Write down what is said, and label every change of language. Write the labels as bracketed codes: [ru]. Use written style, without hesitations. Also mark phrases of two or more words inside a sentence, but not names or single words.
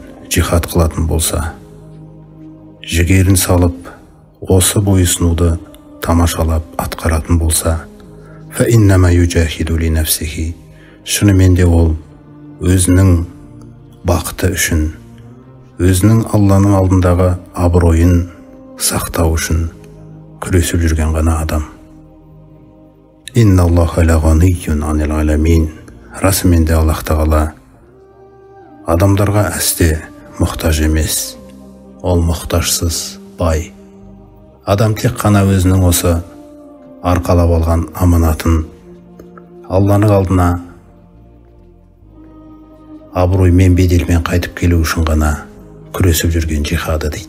[kk] жихад қылатын болса, жігерін салып, осы бойұсынуды тамашалап атқаратын болса, [ar] فإنما يجاهد لنفسه, [kk] шынымен де ол өзінің бақыты үшін, өзінің Алланың алдындағы абыройын сақтау үшін күресіп жүрген ғана адам. [ar] إن الله لغني عن العالمين, [kk] расымен де Аллах Тағала адамдарға әсте мұқтаж емес, ол мұқтажсыз, бай. Адам тек қана өзінің осы арқалап алған аманатын Алланың алдына абыроймен, беделмен қайтып келу үшін ғана күресіп жүрген жихады дейді.